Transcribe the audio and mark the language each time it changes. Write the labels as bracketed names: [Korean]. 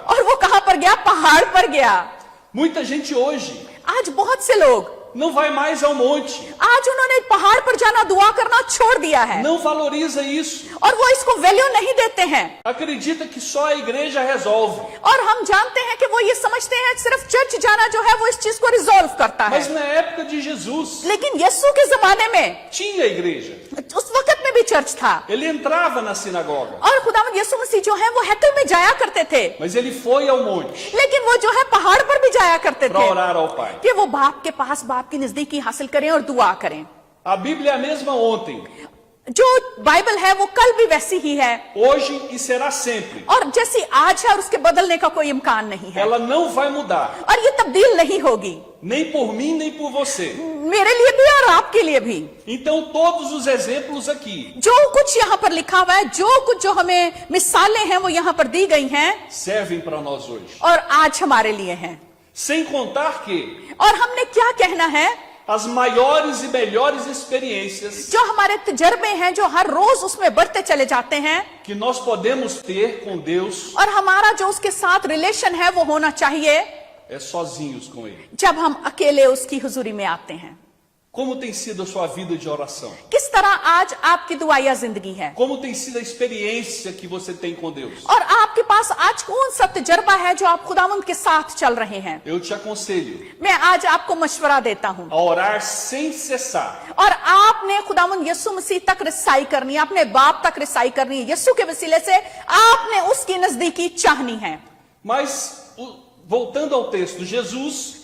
[Hindi] और वो कहाँ पर गया, पहाड़ पर गया। [Portuguese] Muita gente hoje [Hindi] आज बहुत से लोग [Portuguese] não vai mais ao monte, [Hindi] आज उन्होंने पहाड़ पर जाना दुआ करना छोड़ दिया है [Portuguese] não valoriza isso. [Hindi] और वो इसको वैल्यू नहीं देते हैं [Portuguese] Acredita que só a igreja resolve. [Hindi] और हम जानते हैं कि वो ये समझते हैं सिर्फ चर्च जाना जो है वो इस चीज को रिजॉल्व करता है। [Portuguese] Mas na época de Jesus, [Hindi] लेकिन यीशु के जमाने में [Portuguese] tinha igreja. [Hindi] उस वक्त में भी चर्च था [Portuguese] Ele entrava na sinagoga, [Hindi] और खुदावंद यीशु मसीह जो है वो हैकल में जाया करते थे, [Portuguese] mas ele foi ao monte [Hindi] लेकिन वो जो है पहाड़ पर भी जाया करते [Portuguese] para [Hindi] थे [Portuguese] orar ao Pai. [Hindi] कि वो बाप के पास बाप की नजदीकी हासिल करें और दुआ करें। [Portuguese] A Bíblia é a mesma ontem, [Hindi] जो बाइबल है वो कल भी वैसी ही है [Portuguese] hoje e será sempre. [Hindi] और जैसी आज है और उसके बदलने का कोई इम्कान नहीं है [Portuguese] Ela não vai mudar, [Hindi] और ये तब्दील नहीं होगी, [Portuguese] nem por mim, nem por você. [Hindi] मेरे लिए भी और आपके लिए भी। [Portuguese] Então, todos os exemplos aqui [Hindi] जो कुछ यहाँ पर लिखा हुआ है, जो कुछ जो हमें मिसालें हैं वो यहाँ पर दी गई हैं [Portuguese] servem para nós hoje. [Hindi] और आज हमारे लिए हैं। [Portuguese] Sem contar que [Hindi] और हमने क्या कहना है, [Portuguese] as maiores e melhores experiências [Hindi] जो हमारे तजर्बे हैं जो हर रोज उसमें बढ़ते चले जाते हैं [Portuguese] que nós podemos ter com Deus [Hindi] और हमारा जो उसके साथ रिलेशन है वो होना चाहिए [Portuguese] é sozinhos com Ele. [Hindi] जब हम अकेले उसकी हुजूरी में आते हैं। [Portuguese] Como tem sido a sua vida de oração? [Hindi] किस तरह आज आपकी दुआया जिंदगी है [Portuguese] Como tem sido a experiência que você tem com Deus? [Hindi] और आपके पास आज कौन सा तजर्बा है जो आप खुदावंद के साथ चल रहे हैं। [Portuguese] Eu te aconselho [Hindi] मैं आज आपको मशवरा देता हूँ [Portuguese] a orar sem cessar. [Hindi] और आपने खुदावंद यीशु मसीह तक रिसाई करनी है, अपने बाप तक रिसाई करनी है, यीशु के वसीले से आपने उसकी नजदीकी चाहनी है। [Portuguese] Mas, voltando ao texto, Jesus